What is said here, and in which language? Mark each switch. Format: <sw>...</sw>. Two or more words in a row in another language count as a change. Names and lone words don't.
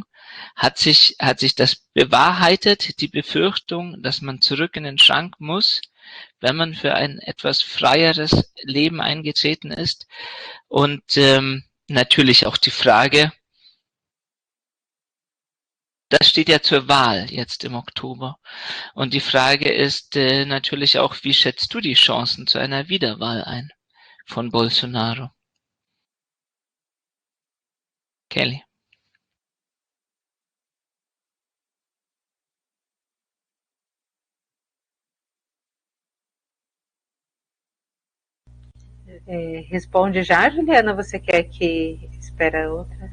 <de>Hat sich das bewahrheitet, die Befürchtung, dass man zurück in den Schrank muss, wenn man für ein etwas freieres Leben eingetreten ist? Und natürlich auch die Frage, das steht ja zur Wahl jetzt im Oktober. Und die Frage ist natürlich auch, wie schätzt du die Chancen zu einer Wiederwahl ein von Bolsonaro? Kelly.</de> <pt>Responde já, Juliana, você quer que espera outra?</pt>